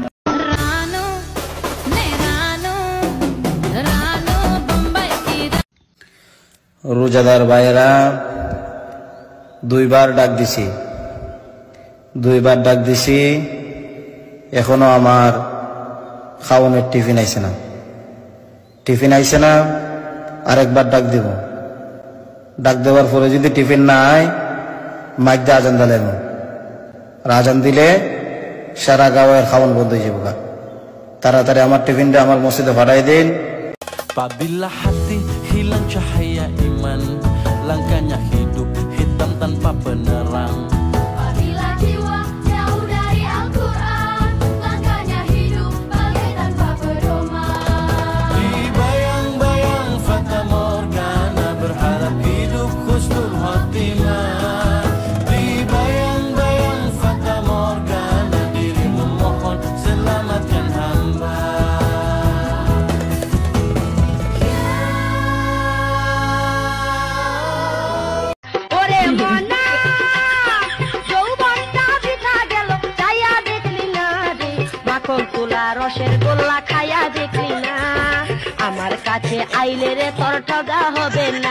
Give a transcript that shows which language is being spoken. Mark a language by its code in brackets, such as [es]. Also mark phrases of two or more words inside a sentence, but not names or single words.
[bn] রোজাদার ভাইয়েরা দুইবার ডাক দিছি, এখনো আমার খাওয়ানোর টিফিন আইছে না। আরেকবার ডাক দিব, ডাক দেওয়ার পরে যদি টিফিন না আয় মাইক দিয়ে আজান দিলেন, আজান দিলে সারা গাঁয়ের খাওয়ান বন্ধ হয়ে যাবো। তাড়াতাড়ি আমার টিফিনটা আমার মসজিদে পাঠাই দিন। [id] Apabila hati hilang cahaya iman, langkahnya hidup hitam tanpa penerang. Apabila jiwa jauh dari Al-Quran, langkahnya hidup bagai tanpa pedoman. Di bayang-bayang fata morgana, berharap hidup [ar] husnul khotimah. [id] Di bayang-bayang fata morgana, dirimu mohon selamatkan hamba. [bn] রসের গোল্লা খায়া দেখলি না, আমার কাছে আইলে রে তোর ঠগা হবে না।